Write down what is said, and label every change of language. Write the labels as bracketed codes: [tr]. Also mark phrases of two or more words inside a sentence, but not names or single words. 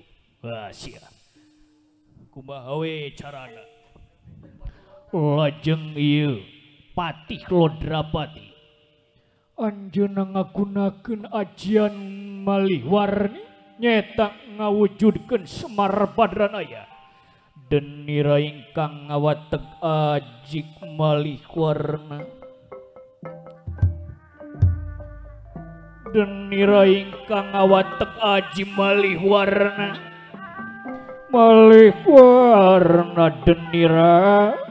[su] Wah sia. Kumaha we carana? Lajeng ieu Patih Lodrapati. Anjeunna ngagunakeun ajian malih warni nyeta ngawujudkeun Semar Badranaya. [jv] Denira ingkang ngawateg ajik malih warna. Denira ingkang ngawateg aji malih warna. Malih warna denira.